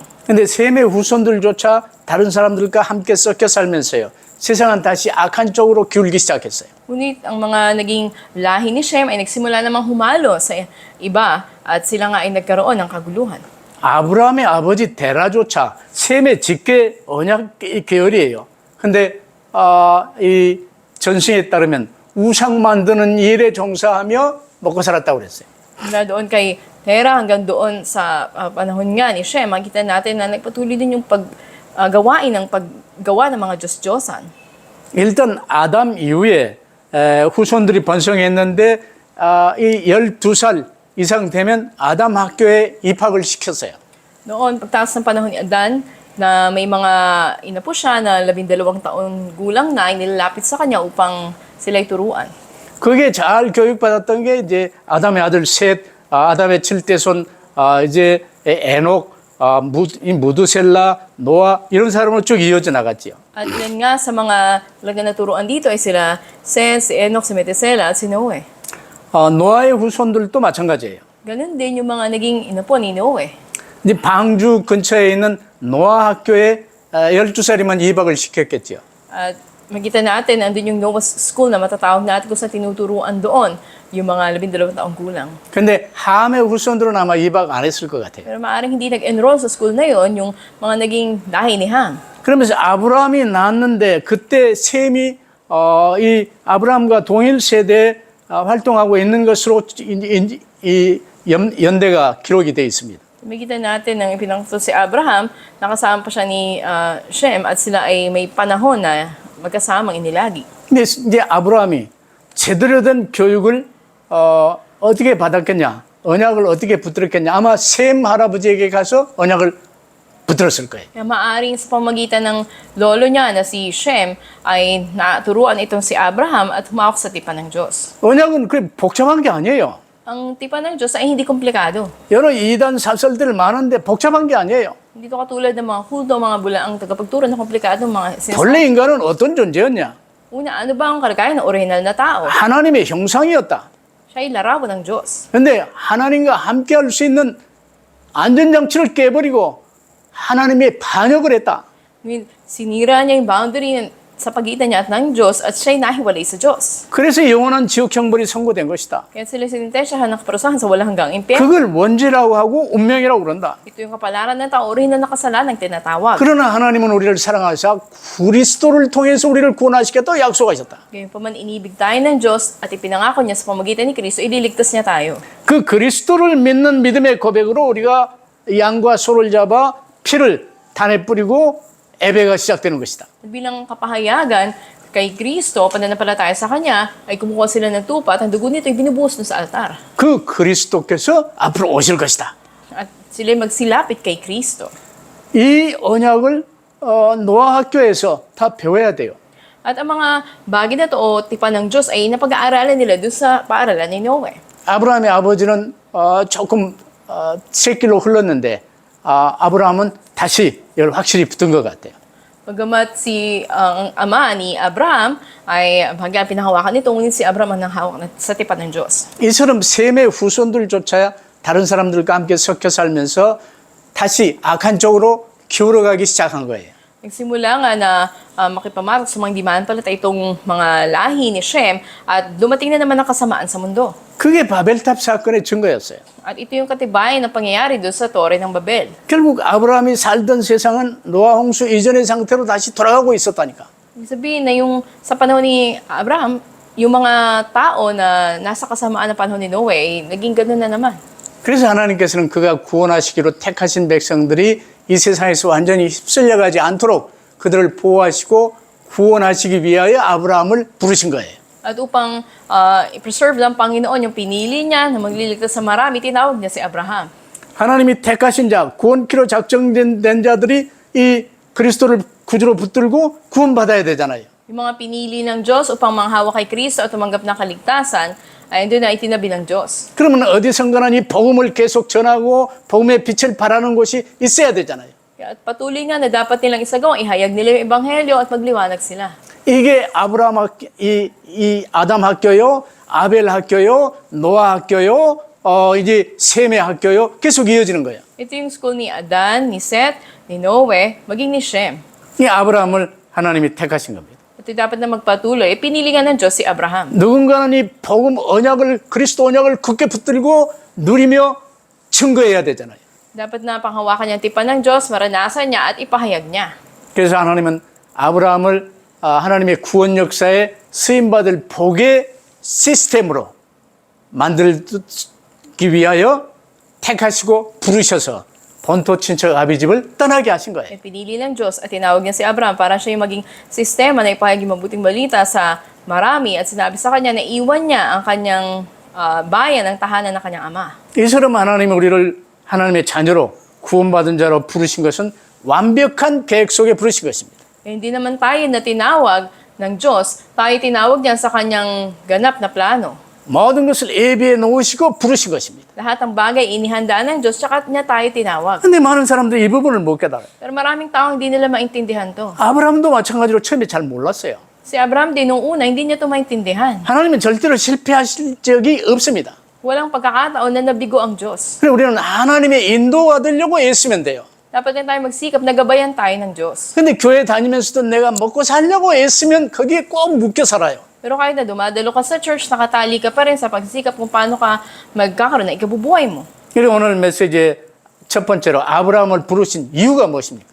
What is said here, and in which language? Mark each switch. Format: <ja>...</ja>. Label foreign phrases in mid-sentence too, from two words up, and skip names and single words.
<ko>근데 셈의 후손들조차 다른 사람들과 함께 섞여 살면서요. 세상은 다시 악한 쪽으로 기울기 시작했어요.</ko> <tl>Ngunit ang mga naging lahi ni Shem ay nagsimula namang humalo sa iba at sila nga ay nagkaroon ng kaguluhan.</tl> <ko>아브라함의 아버지 데라조차 셈의 직계 언약 계열이에요. 근데 이 전승에 따르면 우상 만드는 일에 종사하며 먹고 살았다고 그랬어요.</ko> <tl>Mula doon kay Tera hanggang doon sa panahon nga ni Shem, makita natin na nagpatuloy din yung paggawain ng paggawa ng mga Diyos-Diyosan.</tl> <ko>일단 아담 이후에 후손들이 번성했는데 이 12살 이상 되면 아담 학교에 입학을 시켰어요.</ko> <tl>Noon, pagtaas ng panahon ni Adan, na may mga inapo siya na 12 taon gulang na, ay nilalapit sa kanya upang sila'y turuan.</tl> <ko>그게 잘 교육받았던 게 이제 아담의 아들 셋, 아담의 7대손, 이제 에녹, 무드셀라, 노아 이런 사람으로 쭉 이어져 나갔지요.</ko> <tl>At yan nga sa mga talaga naturuan dito ay sila Seth, si Enoch, si Methuselah at si Noe.</tl> <ko>노아의 후손들도 마찬가지예요.</ko> <tl>Ganun din yung mga naging inapo ni Noe.</tl> <ko>이제 방주 근처에 있는 노아 학교에 12살이면 입학을 시켰겠지요.</ko> <tl>At makita natin, andun yung Noah School na matatawag natin kung sa tinuturuan doon yung mga 12 taong gulang.</tl> <ko>근데 함의 후손들은 아마 입학 안 했을 것 같아요.</ko> <tl>Pero maaaring hindi nag-enroll sa school na yon yung mga naging lahi ni Ham.</tl> <ko>그러면서 아브라함이 낳았는데 그때 셈이 이 아브라함과 동일 세대에 활동하고 있는 것으로 이 연대가 기록이 되어 있습니다.</ko> <tl>Makita natin nang ipinangtod si Abraham, nakasama pa siya ni Shem at sila ay may panahon na magkasamang inilagi.</tl> <ko>근데 이제 아브라함이 제대로 된 교육을 어떻게 받았겠냐? 언약을 어떻게 붙들었겠냐? 아마 셈 할아버지에게 가서 언약을 붙들었을 거예요.</ko> <tl>Kaya maaaring sa pamagitan ng lolo niya na si Shem ay naturuan itong si Abraham at humawak sa tipan ng Diyos.</tl> <ko>언약은 그렇게 복잡한 게 아니에요.</ko> <tl>Ang tipan ng Diyos ay hindi komplikado.</tl> <ko>여러 이단 사설들 많은데 복잡한 게 아니에요.</ko> <tl>Hindi to katulad ng mga kulto, mga bulaang tagapagturo na komplikado mga sinasabi.</tl> <ko>본래 인간은 어떤 존재였냐?</ko> <tl>Una, ano ba ang kalagayan ng original na tao?</tl> <ko>하나님의 형상이었다.</ko> <tl>Siya ay larawan ng Diyos.</tl> <ko>근데 하나님과 함께 할 수 있는 안전장치를 깨버리고 하나님의 반역을 했다.</ko> <tl>Sinira niya yung boundary sa pagitan niya at ng Diyos at siya'y nahiwalay sa Diyos.</tl> <ko>그래서 영원한 지옥 형벌이 선고된 것이다.</ko> <tl>Kaya sila sinintensyahan ng kaparusahan sa walang hanggang impyerno.</tl> <ko>그걸 원죄라고 하고 운명이라고 그런다.</ko> <tl>Ito yung kapalaran ng tao, original na kasalanan tinatawag.</tl> <ko>그러나 하나님은 우리를 사랑하사 그리스도를 통해서 우리를 구원하시겠다고 약속하셨다.</ko> <tl>Gayunpaman inibig tayo ng Diyos at ipinangako niya sa pamagitan ni Kristo, ililigtas niya tayo.</tl> <ko>그 그리스도를 믿는 믿음의 고백으로 우리가 양과 소를 잡아 피를 단에 뿌리고 예배가 시작되는 것이다.</ko> <tl>At bilang kapahayagan kay Kristo, pananampalataya sa Kanya, ay kumukuha sila ng tupa at ang dugo nito ay binubuhos sa altar.</tl> <ko>그 그리스도께서 앞으로 오실 것이다.</ko> <tl>At sila magsilapit kay Kristo.</tl> <ko>이 언약을 노아 학교에서 다 배워야 돼요.</ko> <tl>At ang mga bagay na to o tipan ng Diyos ay napag-aaralan nila doon sa paaralan ni Noe.</tl> <ko>아브라함의 아버지는 조금 새길로 흘렀는데 아브라함은 다시 이걸 확실히 붙은 것 같아요.</ko> <tl>Bagamat si ang ama ni Abraham ay hanggang pinahawakan nito, ngunit si Abraham ang nanghawak sa tipan ng Diyos.</tl> <ko>이처럼 셈의 후손들조차 다른 사람들과 함께 섞여 살면서 다시 악한 쪽으로 기울어가기 시작한 거예요.</ko> <tl>Nagsimula nga na makipamatok sa mga dimanpalatay itong mga lahi ni Shem at dumating na naman ang kasamaan sa mundo.</tl> <ko>그게 바벨탑 사건의 증거였어요.</ko> <tl>At ito yung katibayan na pangyayari doon sa Tore ng Babel.</tl> <ko>결국 아브라함이 살던 세상은 노아 홍수 이전의 상태로 다시 돌아가고 있었다니까.</ko> <tl>Ibig sabihin na yung sa panahon ni Abraham, yung mga tao na nasa kasamaan ng panahon ni Noe ay naging ganun na naman.</tl> <ko>그래서 하나님께서는 그가 구원하시기로 택하신 백성들이 이 세상에서 완전히 휩쓸려가지 않도록 그들을 보호하시고 구원하시기 위하여 아브라함을 부르신 거예요.</ko> <tl>At upang i-preserve ng Panginoon yung pinili niya na magliligtas sa marami, tinawag niya si Abraham.</tl> <ko>하나님이 택하신 자, 구원키로 작정된 자들이 이 그리스도를 구주로 붙들고 구원받아야 되잖아요.</ko> <tl>Yung mga pinili ng Diyos upang manghawak kay Kristo at tumanggap ng kaligtasan ay doon na itinabi ng Diyos.</tl> <ko>그러면 어디선가는 이 복음을 계속 전하고 복음의 빛을 발하는 곳이 있어야 되잖아요.</ko> <tl>Kaya at patuloy nga na dapat nilang isagawa, ihayag nila yung ebanghelyo at magliwanag sila.</tl> <ko>이게 이 아담 학교요, 아벨 학교요, 노아 학교요, 이제 셈의 학교요. 계속 이어지는 거예요.</ko> <tl>Ito yung school ni Adan, ni Seth, ni Noe, maging ni Shem.</tl> <ko>이 아브라함을 하나님이 택하신 겁니다.</ko> <tl>Ito dapat na magpatuloy. Pinili nga ng Diyos si Abraham.</tl> <ko>누군가는 이 복음 언약을 그리스도 언약을 굳게 붙들고 누리며 증거해야 되잖아요.</ko> <tl>Dapat na panghawakan niya ang tipan ng Diyos, maranasan niya at ipahayag niya.</tl> <ko>그래서 하나님은 아브라함을 하나님의 구원 역사에 쓰임받을 복의 시스템으로 만들기 위하여 택하시고 부르셔서 본토 친척 아비집을 떠나게 하신 거예요.</ko> <tl>Pinili ng Diyos at tinawag niya si Abraham para siya yung maging sistema na ipahayag yung mabuting balita sa marami at sinabi sa kanya na iwan niya ang kanyang bayan, ang tahanan ng kanyang ama.</tl> <ko>이처럼 하나님이 우리를 하나님의 자녀로 구원받은 자로 부르신 것은 완벽한 계획 속에 부르신 것입니다.</ko> <tl>Hindi naman tayo na tinawag ng Diyos, tayo tinawag niya sa kanyang ganap na plano.</tl> <ko>모든 것을 예비해 놓으시고 부르신 것입니다.</ko> <tl>Lahat ng bagay inihanda ng Diyos, tsaka niya tayo tinawag.</tl> <ko>근데 많은 사람들이 이 부분을 못 깨달아요.</ko> <tl>Pero maraming tao hindi nila maintindihan to.</tl> <ko>아브라함도 마찬가지로 처음에 잘 몰랐어요.</ko> <tl>Si Abraham din nung una, hindi niya to maintindihan.</tl> <ko>하나님은 절대로 실패하실 적이 없습니다.</ko> <tl>Walang pagkakataon na nabigo ang Diyos.</tl> <ko>그래서 우리는 하나님의 인도가 되려고 애쓰면 돼요.</ko> <tl>Dapat din tayo magsikap na gabayan tayo ng Diyos.</tl> <ko>근데 교회 다니면서도 내가 먹고 살려고 애쓰면 거기에 꼭 묶여 살아요.</ko> <tl>Pero kahit na dumadalo ka sa church, nakatali ka pa rin sa pagsikap kung paano ka magkakaroon ng ikabubuhay mo.</tl> <ko>그리고 오늘 메시지의 첫 번째로 아브라함을 부르신 이유가 무엇입니까?</ko>